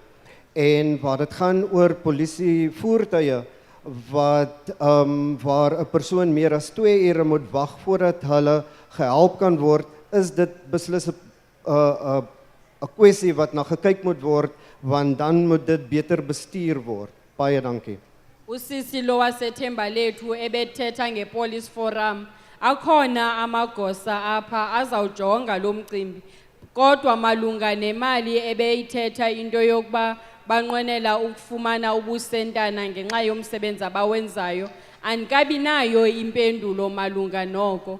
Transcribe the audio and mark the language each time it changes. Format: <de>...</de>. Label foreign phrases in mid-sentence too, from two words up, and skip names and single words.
<af>En wat dit gaan oor polisievoertuie wat waar 'n persoon meer as 2 ure moet wag voordat hulle gehelp kan word, is dit beslis 'n kwessie wat na gekyk moet word, want dan moet dit beter bestuur word. Baie dankie.</af> <xh>Usisi lo wasethemba lethu ebethetha ngepolice forum akhona amagosa apha azawujonga lo mcimbi kodwa malunga nemali ebeyithetha into yokuba banqwenela ukufumana ubusentana ngenxa yomsebenzi abawenzayo andikabi nayo impendulo malunga noko.</xh>